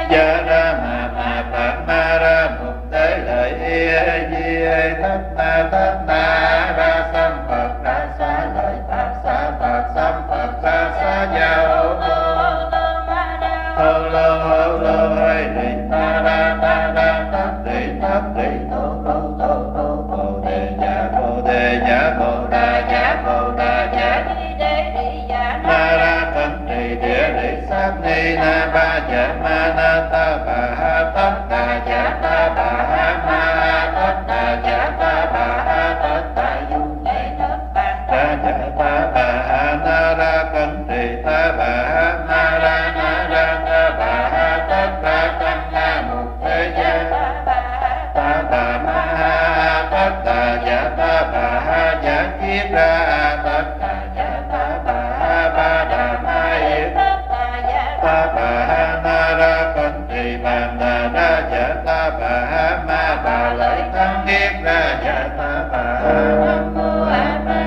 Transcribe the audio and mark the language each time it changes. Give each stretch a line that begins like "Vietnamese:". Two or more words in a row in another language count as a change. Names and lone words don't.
Vietnamese: gia ra ma phạt ma ra mục tế lợi di thất na ra sam Phật ra xá lợi pháp xá Phật sam Phật ra xá gia hô lô hay rì ta ra tát rì thô bồ đề dạ bồ đà dạ ma ra cẩn trì địa lý sát ni na ba dạ ma na ta bà ha tất đà dạ ta bà ha ma tất đà dạ ta bà ha tất đà dung ra dạ ta bà ha na ra cẩn trì ta bà ha ma ra ta bà ha tất đà tăng na mục thế gia ta bà ma ha tất đà dạ ta bà ha dạ kiết ra tất đà dạ ta bà ha ba đà ma yết ta bà ha na ra cẩn trì bàn đà ra dạ ta bà ha ma bà lợi thắng kiết ra dạ ta bà ha nam mô a